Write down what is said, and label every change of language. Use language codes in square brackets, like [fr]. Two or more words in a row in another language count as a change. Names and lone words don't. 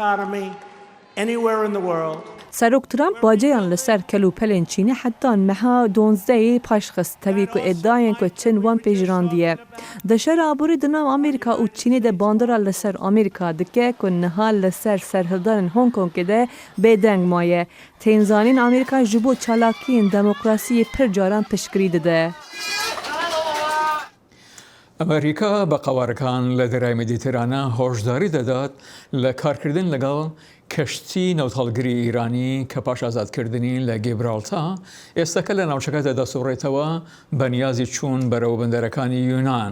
[ku] Serok Trump baceyan li ser kelûpelên Çînê heta meha 12yê paşxist tevî ku iddiayên ku Çin wan pêjirandiye. Di şera aborî di nav Amerîka û Çînê de bandora li ser Amerîka dike ku niha li ser serhildanên Hong Kongê de bêdeng maye. Tên zanîn Amerîka ji bo çalakiyên demokrasiyê pir caran piştgirî dide. [ckb] ئەمریکا بە قەوارەکان لە دەرای مدیترانە هۆشداری دەدات لە کارکردن لەگەڵ کەشتی نەوتەڵگری ئیرانی کە پاش ئازادکردنی لە گیبرالتا ئێستاکە لە ناوچەکەدا دەسوڕێتەوە بە نیازی چوون بەرەو بەندەرەکانی یونان.